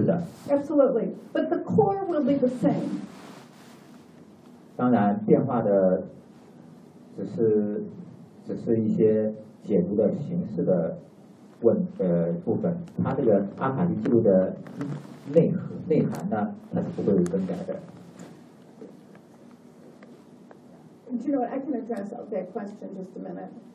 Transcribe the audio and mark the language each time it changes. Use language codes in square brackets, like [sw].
[en] Absolutely, but the core will be the same. [zh] 当然，变化的。只是一些解读的形式的部分，它这个阿卡西记录的内涵呢，它是不会更改的。 [en] Do you know what? I can address that question just a minute.